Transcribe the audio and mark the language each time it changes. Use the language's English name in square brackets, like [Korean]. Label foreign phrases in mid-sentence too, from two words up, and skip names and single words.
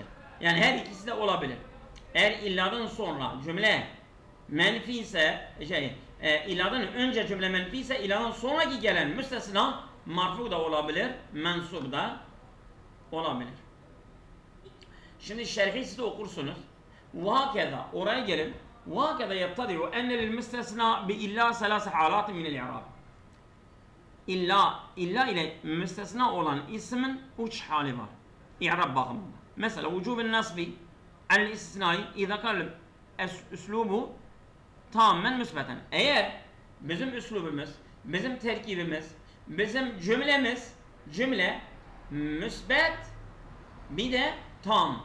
[Turkish] Yani her ikisi de olabilir. Eğer illadan sonra cümle menfi ise illadan önce cümle menfi ise illadan sonraki gelen müstesna marfu da olabilir, mensup da olabilir. Şimdi şerhi siz de okursunuz. وهكذا oraya gelin. [Arabic] وهكذا يبتدئ أن للمستثنى بإلا ثلاث حالات من الإعراب. [Turkish] İlla ile müstesna olan ismin 3 hali var. İ'rab bakımında. Mesela vücub-ı nasbi el-istisnai [Arabic] إذا قال [Turkish] üslubu tamamen müsbeten. Eğer bizim üslubumuz, bizim terkibimiz, bizim cümle müsbet bir de tam.